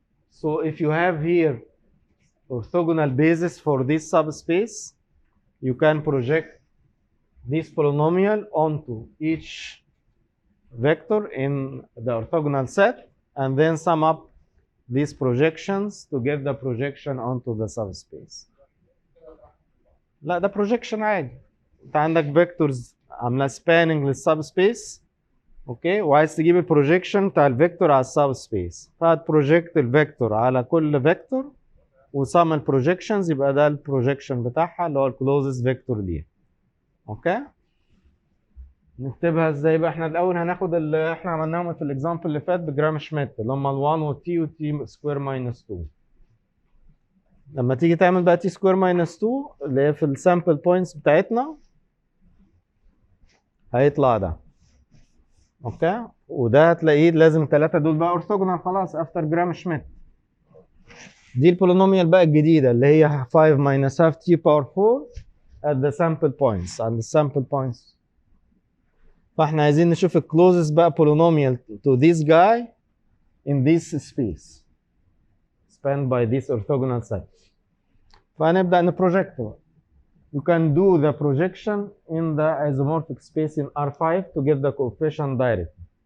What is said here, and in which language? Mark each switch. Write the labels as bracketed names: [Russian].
[English] So if you have here orthogonal basis for this subspace, you can project this polynomial onto each vector in the orthogonal set and then sum up these projections to get the projection onto the subspace. [Arabic] لا ده projection عادي. انت عندك vectors عامله spanning للسبسبيس اوكي وعايز تجيب البروجيكشن بتاع الفيكتور على السبسبيس فهتبروجكت الفيكتور على كل فيكتور وسم البروجيكشنز يبقى ده البروجيكشن بتاعها اللي هو الكلوزست فيكتور ليها. اوكي نكتبها ازاي بقى؟ احنا الاول هناخد اللي احنا عملناهم في الاكزامبل اللي فات بجرام شميت اللي هم ال1 والتي والتي سكوير ماينس 2. لما تيجي تعمل بقى تي سكوير ماينس 2 اللي هي في السامبل بوينتس بتاعتنا هيطلع ده. اوكي وده هتلاقيه لازم الثلاثه دول بقى اورثوجونال خلاص افتر جرام شميت. دي البولينوميال بقى الجديده اللي هي [English] 5 minus half t power 4 at the sample points [Arabic] عند السامبل بوينتس. فاحنا عايزين نشوف الكلوزست بقى [English] polynomial to this guy in this space spanned by this orthogonal set. [Arabic] فهنبدأ نبروجكت بقى. [English] You can do the projection in the isomorphic space in R5 to get the coefficient directly.